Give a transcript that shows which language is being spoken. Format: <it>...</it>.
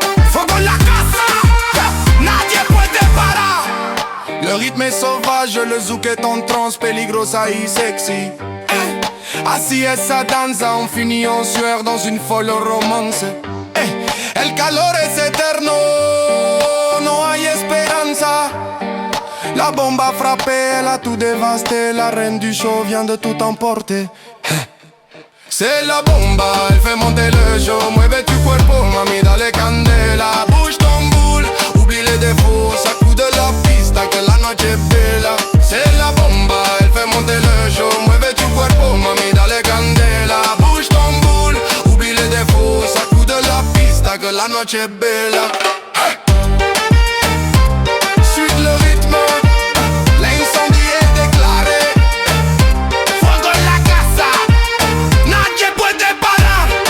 <es>Fuego en la casa, nadie puede parar.</es> <fr>Le rythme est sauvage, le zouk est en transe,</fr> <es>peligrosa y sexy. Así esa danza,</es> <fr>on finit en sueur dans une folle romance.</fr> <es>El calor es eterno, no hay esperanza.</es> <fr>La bomba a frappé, elle a tout dévasté. La reine du show vient de tout emporter. C'est la bomba, elle fait monter le show.</fr> <es>Mueve tu cuerpo, mami, dale candela.</es> <fr>Bouge ton boule, oublie les défauts.</fr> <es>Sacude la pista, que la noche es bella.</es> <fr>C'est la bomba, elle fait monter le show.</fr> <es>Mueve tu cuerpo, mami, dale candela.</es> <fr>Bouge ton boule, oublie les défauts.</fr> <es>Sacude la pista, que la noche es bella.</es> <fr>Suis le rythme, l'incendie est déclaré.</fr> <es>Fuego en la casa, nadie puede parar.</es>